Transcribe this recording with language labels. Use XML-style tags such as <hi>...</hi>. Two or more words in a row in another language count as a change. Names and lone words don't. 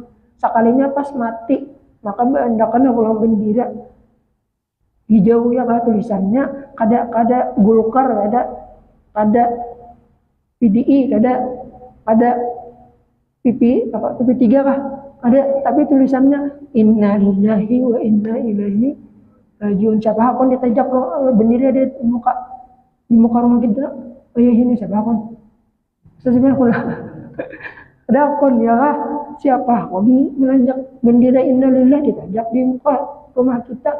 <bjn>Sekalinya pas mati, maka hendak kana pulang bendera. Hijau ya kah tulisannya, kada Golkar, kada PDI, kada PP3 kah? Ada, tapi tulisannya</bjn> <ar>Inna lillahi wa inna ilaihi rajiun.</ar> <bjn>Siapa hakon ditajak bendera di muka rumah kita. Oh iya ini siapa hakon? Sebenarnya aku lah. Ada hakon ya kah? Siapa hakon menanjak bendera</bjn> <ar>Inna lillahi</ar> <bjn>ditajak di muka rumah kita.</bjn>